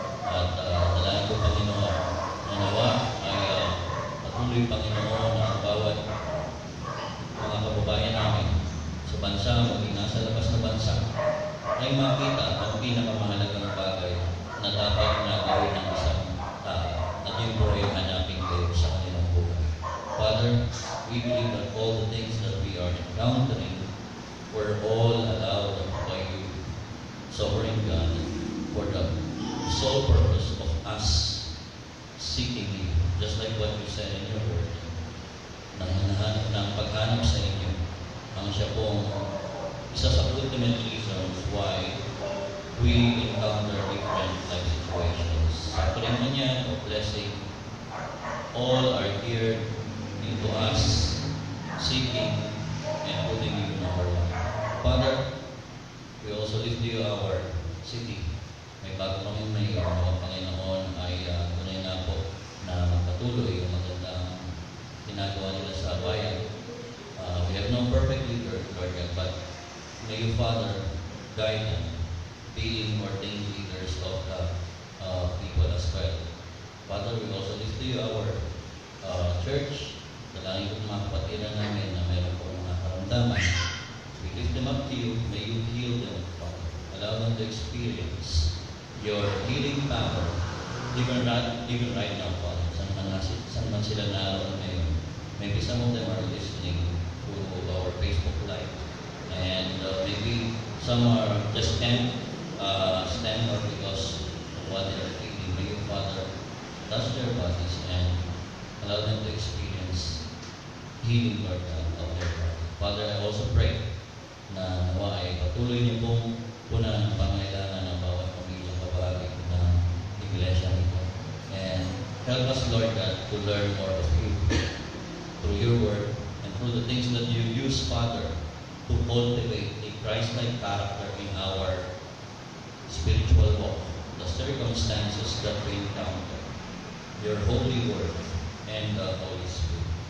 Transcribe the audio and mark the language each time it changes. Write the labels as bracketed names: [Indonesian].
[Filipino] At dalawin po, Panginoon, na nawa ay patuloy, Panginoon, na ang bawat mga kababayan namin sa bansa, maging nasa labas na bansa, ay makita ang pinakamahalagang bagay na dapat na gawin ng isang tao at yung po ay hanapin kayo sa kanilang buhay. [English] Father, we believe that all the things that we are encountering were all allowed by you, sovereign God, for the sole purpose of us seeking you just like what you said in your word, [Filipino] ng paghanap sa inyo, ang siya pong isa sa [English] ultimate reasons why we encounter different life situations. Suffering [Filipino] man yan o [English] blessing, all are geared into us seeking and putting you in our life. Father, we also lift to you our city. [Filipino] May bago kami may mga Panginoon ay tunay na po na magpatuloy yung magandang ginagawa nila sa bayan. [English] We have no perfect leader, Lord God, but may you, Father, guide them, being ordained leaders of the people as well. Father, we also lift to you our church. [Filipino] Dalangin ko mga kapatiran namin na mayroon po mga karamdaman. [English] We lift them up to you. May you heal them, Father. Allow them to experience your healing power, even right now, Father. [Filipino] Saan man sila naroon ngayon. [English] Maybe some of them are listening to our Facebook Live. And maybe some are just can't stand up because of what they are feeling. May you, Father, touch their bodies and allow them to experience healing, Lord God, of their body. Father, I also pray [Filipino] na nawa ay patuloy niyo pong punan ang pangailangan ng bawat pamilyang kabahagi ng iglesia nito. [English] And help us, Lord God, to learn more of you through your word and through the things that you use, Father, to cultivate a Christ-like character in our spiritual walk, the circumstances that we encounter, your holy word, and the Holy Spirit.